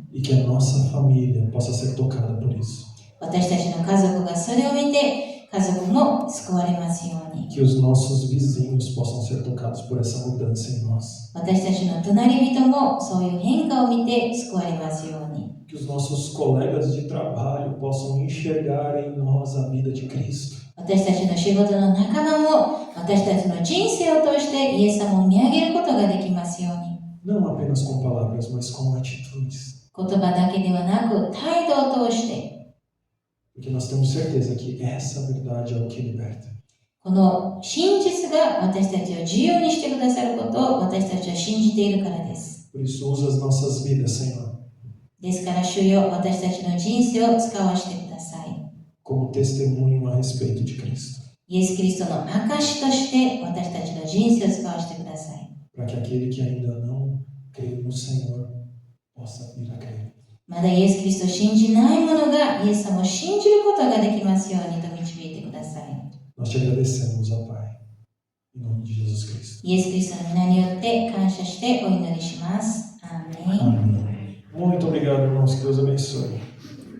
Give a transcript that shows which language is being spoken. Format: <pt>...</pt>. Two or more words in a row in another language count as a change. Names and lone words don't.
<pt>E que a nossa família possa ser tocada por isso.</pt> <ja>私たちの家族がそれを見て家族も救われますように。</ja> <pt>Que os nossos vizinhos possam ser tocados por essa mudança em nós.</pt> <ja>私たちの隣人もそういう変化を見て救われますように。</ja> <pt>Que os nossos colegas de trabalho possam enxergar em nós a vida de Cristo.</pt> <ja>私たちの仕事の仲間も私たちの人生を通してイエス様を見上げることができますように。</ja> <pt>Não apenas com palavras, mas com atitudes.</pt> <ja>言葉だけではなく態度を通して。</ja> <pt>Porque nós temos certeza que essa verdade é o que liberta.</pt> <ja>この真実が私たちを自由にしてくださることを私たちは信じているからです。</ja> <pt>Por isso, usa as nossas vidas, Senhor,</pt> <ja>ですから主よ、私たちの人生を使わせてください。</ja> <pt>como testemunho a respeito de Cristo.</pt> <ja>イエス・キリストの証として私たちの人生を使わせてください。</ja> <pt>Para que aquele que ainda não crê no Senhor possa vir a crer.</pt> <ja>まだイエス・キリストを信じない者がイエス様を信じることができますようにと導いてください。</ja> <pt>Nós te agradecemos, ó Pai, em nome de Jesus Cristo.</pt> <ja>イエス・キリストの皆によって感謝してお祈りします。アーメン。</ja> <pt>Amém. Muito obrigado, irmãos. Que Deus abençoe.</pt>